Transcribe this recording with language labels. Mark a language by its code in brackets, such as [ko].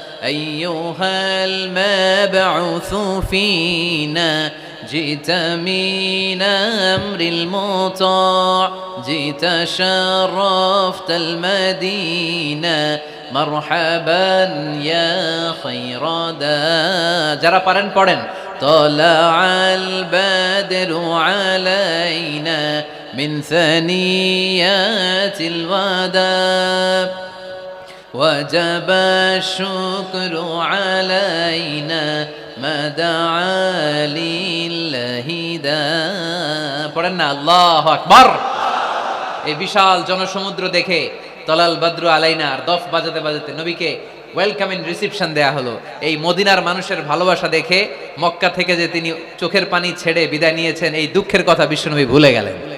[ar] আইয়ুহাল মাবউসু ফিনা جئت من أمر المطاع جئت شرفت المدينة مرحبا يا خير دا [bn] যারা পারেন পড়েন। [ar] طلع البدر علينا من ثنيات الوداع وجب الشكر علينا ما دعا لله دا [bn] পড়েন না [ar] আল্লাহু আকবার। [bn] এই বিশাল জনসমুদ্র দেখে [ar] তলাল বদরু আলাইনা [bn] আর দফ বাজাতে বাজাতে নবীকে [en] welcome in reception [bn] দেয়া হলো। এই মদিনার মানুষের ভালোবাসা দেখে মক্কা থেকে যে তিনি চোখের পানি ছেড়ে বিদায় নিয়েছেন, এই দুঃখের কথা বিশ্বনবী ভুলে গেলেন।